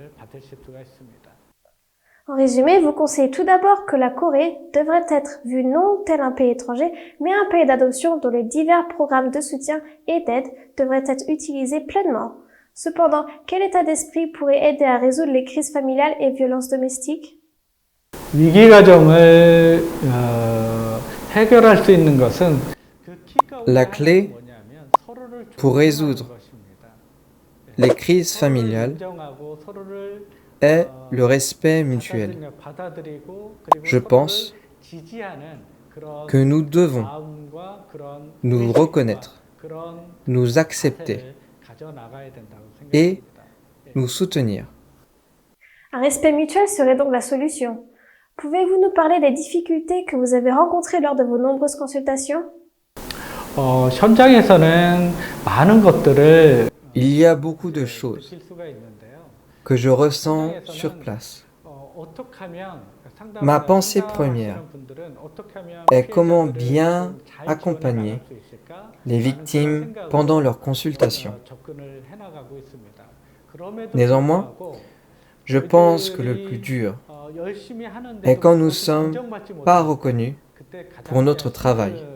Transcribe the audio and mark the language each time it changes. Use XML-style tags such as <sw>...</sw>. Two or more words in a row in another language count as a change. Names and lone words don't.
<fr>En résumé, vous conseillez tout d'abord que la Corée devrait être vue non tel un pays étranger, mais un pays d'adoption dont les divers programmes de soutien et d'aide devraient être utilisés pleinement. Cependant, quel état d'esprit pourrait aider à résoudre les crises familiales et violences domestiques?</fr> <ko>위기 과정을 해결할 수 있는 것은</ko> <fr>La clé pour résoudre les crises familiales est le respect mutuel. Je pense que nous devons nous reconnaître, nous accepter et nous soutenir. Un respect mutuel serait donc la solution. Pouvez-vous nous parler des difficultés que vous avez rencontrées lors de vos nombreuses consultations?</fr> <ko>현장에서는 많은 것들을</ko> <fr>Il y a beaucoup de choses que je ressens sur place. Ma pensée première est comment bien accompagner les victimes pendant leur consultation. Néanmoins, je pense que le plus dur est quand nous ne sommes pas reconnus pour notre travail.</fr>